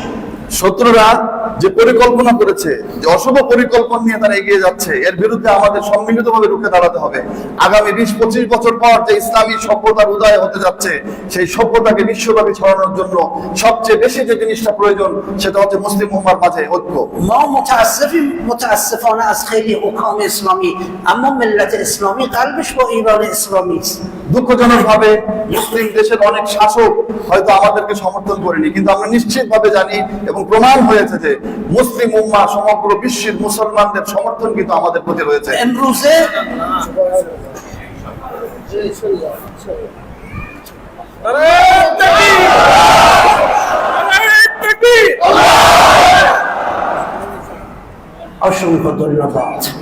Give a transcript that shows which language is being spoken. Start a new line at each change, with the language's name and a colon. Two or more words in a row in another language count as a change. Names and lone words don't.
Bangla: শত্রুরা যে পরিকল্পনা করেছে, যে অশুভ পরিকল্পনা নিয়ে তারা এগিয়ে যাচ্ছে, এর বিরুদ্ধে আমাদের সম্মিলিতভাবে রুখে দাঁড়াতে হবে। আগামী 20-25 বছর পর যে ইসলামী সভ্যতার উদয় হতে যাচ্ছে, সেই সভ্যতাকে বিশ্বব্যাপী ছড়ানোর জন্য সবচেয়ে বেশি যে জিনিসটা প্রয়োজন সেটা হচ্ছে মুসলিম উম্মার মাঝে ঐক্য।
Persian: ما متاسفانه از خیلی حکام اسلامی، اما ملت اسلامی قلبش با ایران اسلامی است.
Bangla: দুঃখজনকভাবে মুসলিম দেশের অনেক শাসক হয়তো আমাদেরকে সমর্থন করেনি, কিন্তু আমরা নিশ্চিতভাবে জানি এবং প্রমাণ হয়েছে যে মুসলিম উম্মাহ সমগ্র বিশ্বের মুসলমানদের সমর্থন কিন্তু আমাদের প্রতি রয়েছে। امروزه অসংখ্য ধন্যবাদ।